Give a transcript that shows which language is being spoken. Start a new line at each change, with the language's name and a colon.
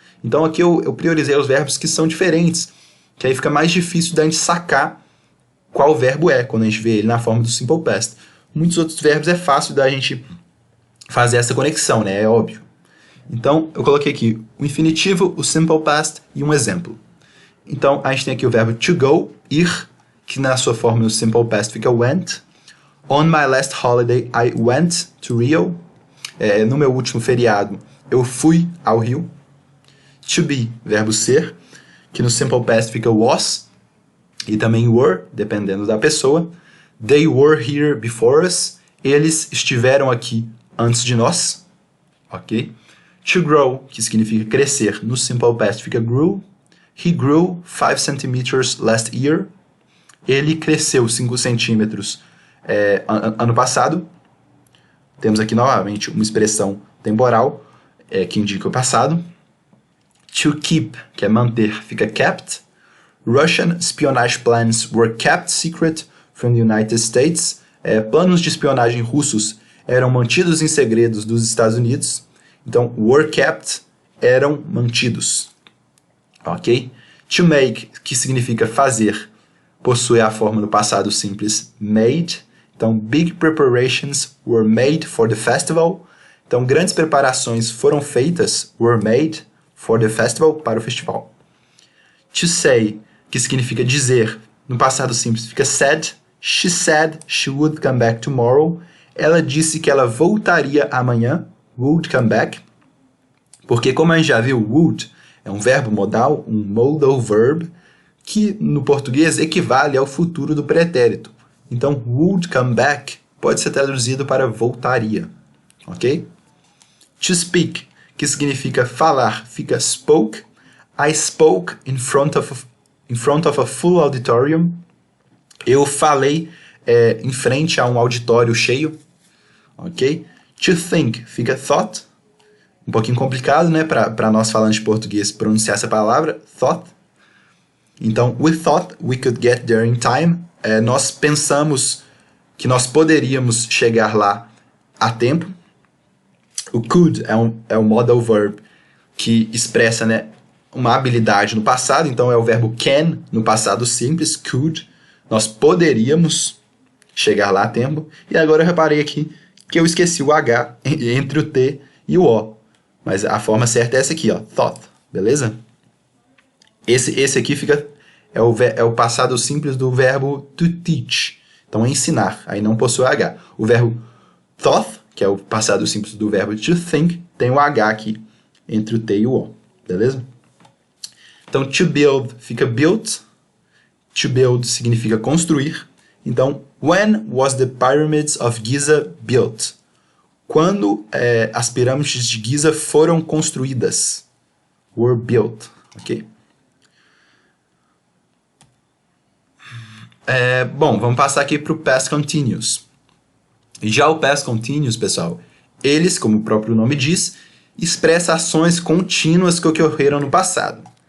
Portuguese: Então aqui eu priorizei os verbos que são diferentes, que aí fica mais difícil da gente sacar qual verbo é quando a gente vê ele na forma do Simple Past. Muitos outros verbos é fácil da gente fazer essa conexão, né? É óbvio. Então eu coloquei aqui o infinitivo, o Simple Past e um exemplo. Então a gente tem aqui o verbo to go, ir, que na sua forma no Simple Past fica went.
English: On my last holiday, I went to Rio.
Portuguese: No meu último feriado, eu fui ao Rio. To be, verbo ser, que no Simple Past fica was, e também were, dependendo da pessoa.
English: They were here before us.
Portuguese: Eles estiveram aqui antes de nós. Ok? To grow, que significa crescer, no Simple Past fica grew.
English: He grew 5 centimeters last year.
Portuguese: Ele cresceu 5 centímetros ano passado. Temos aqui novamente uma expressão temporal que indica o passado. To keep, que é manter, fica kept.
English: Russian espionage plans were kept secret from the United States.
Portuguese: Planos de espionagem russos eram mantidos em segredos dos Estados Unidos. Então,
English: were kept,
Portuguese: eram mantidos. Ok? To make, que significa fazer, possui a forma no passado simples made.
English: Então, big preparations were made for the festival.
Portuguese: Então, grandes preparações foram feitas,
English: were made, for the festival,
Portuguese: para o festival. To say, que significa dizer, no passado simples fica said.
English: She said she would come back tomorrow.
Portuguese: Ela disse que ela voltaria amanhã,
English: would come back.
Portuguese: Porque, como a gente já viu, would é um verbo modal, um modal verb, que no português equivale ao futuro do pretérito. Então,
English: would come back
Portuguese: pode ser traduzido para voltaria. Ok? To speak, que significa falar, fica spoke.
English: I spoke in front of a full auditorium.
Portuguese: Eu falei em frente a um auditório cheio. Ok? To think, fica thought. Um pouquinho complicado, né, para nós falantes de português pronunciar essa palavra, thought.
English: Então, we thought we could get there in time.
Portuguese: Nós pensamos que nós poderíamos chegar lá a tempo. O could é um modal verb que expressa, né, uma habilidade no passado. Então, é o verbo can no passado simples, could. Nós poderíamos chegar lá a tempo. E agora eu reparei aqui que eu esqueci o H entre o T e o O. Mas a forma certa é essa aqui, ó, thought, beleza? Esse aqui é o passado simples do verbo to teach. Então, ensinar, aí não possui H. O verbo thought, que é o passado simples do verbo to think, tem o H aqui entre o T e o O, beleza? Então, to build fica built. To build significa construir.
English: Então, when was the pyramids of Giza built?
Portuguese: Quando as pirâmides de Giza foram construídas.
English: Were built, ok?
Portuguese: Bom, vamos passar aqui para o Past Continuous. Já o Past Continuous, pessoal, eles, como o próprio nome diz, expressa ações contínuas que ocorreram no passado.